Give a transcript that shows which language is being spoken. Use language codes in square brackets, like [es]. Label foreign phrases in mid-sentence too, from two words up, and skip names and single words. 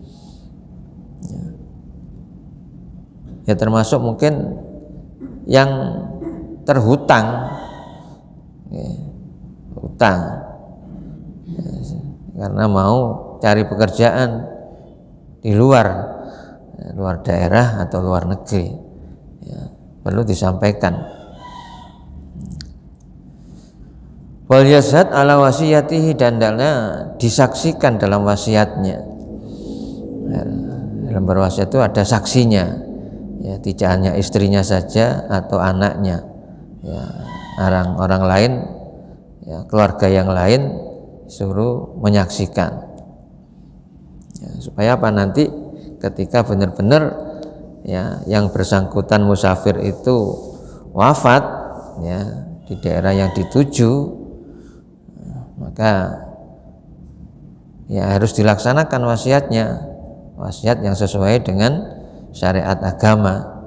[id] ya, termasuk mungkin yang terhutang ya, hutang ya, karena mau cari pekerjaan di luar daerah atau luar negeri ya, perlu disampaikan. [ar] وليشهد على وصيته, [id] dan disaksikan dalam wasiatnya. Dalam berwasiat itu ada saksinya ya tidak hanya istrinya saja atau anaknya, ya orang lain, ya keluarga yang lain suruh menyaksikan, ya, supaya apa, nanti ketika benar-benar ya yang bersangkutan musafir itu wafat ya di daerah yang dituju, maka ya harus dilaksanakan wasiat yang sesuai dengan syariat agama.